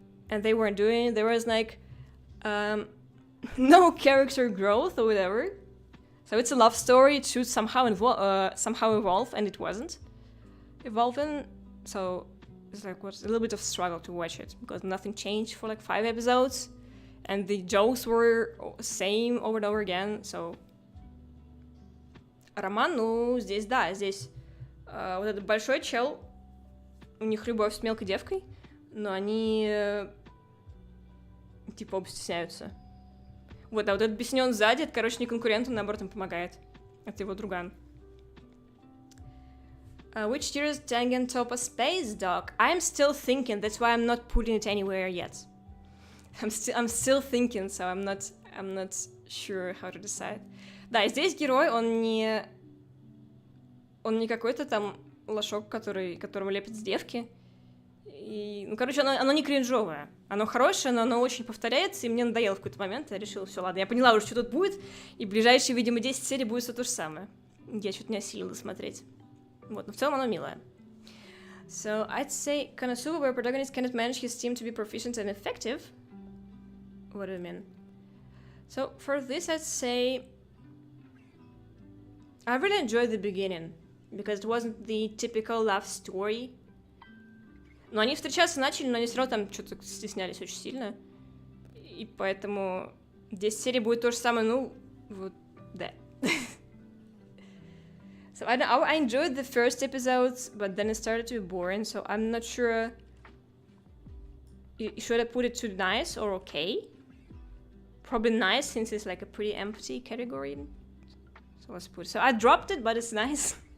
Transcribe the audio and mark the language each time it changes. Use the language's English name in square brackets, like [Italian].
[English] And they weren't doing it. There was no character growth or whatever. So it's a love story. It should somehow evolve, and it wasn't evolving. So it's was a little bit of struggle to watch it because nothing changed for 5 episodes, and the jokes were same over and over again. So [Russian] роман, здесь вот этот большой чел, у них любовь с мелкой девкой. Но они оба стесняются. Вот, а вот этот беснён сзади, это, не конкурент, он, наоборот, им помогает. Это его друган. [English] Which tier is Tengen top a space dog? I'm still thinking, that's why I'm not putting it anywhere yet. I'm still thinking, so I'm not I'm not sure how to decide. [Russian] Да, и здесь герой, он не какой-то там лошок, которого лепят с девки. И, ну, короче, оно не кринжовое. Оно хорошее, но оно очень повторяется, и мне надоело в какой-то момент. Я решила, все, ладно, я поняла уже, что тут будет, и в ближайшие, видимо, 10 серий будет все то же самое. Я что-то не осилила смотреть. Вот, но в целом оно милое. [English] So, I'd say Konosuba, where protagonist cannot manage his team to be proficient and effective. What do you mean? So, for this, I'd say I really enjoyed the beginning, because it wasn't the typical love story. [Russian] Но они встречаться начали, но они все равно там что-то стеснялись очень сильно. И поэтому 10 серий будет то же самое, ну, вот, да. [English] So I enjoyed the first episodes, but then it started to be boring, so I'm not sure. Should I put it to nice or okay? Probably nice, since it's like a pretty empty category. So let's put it. So I dropped it, but it's nice.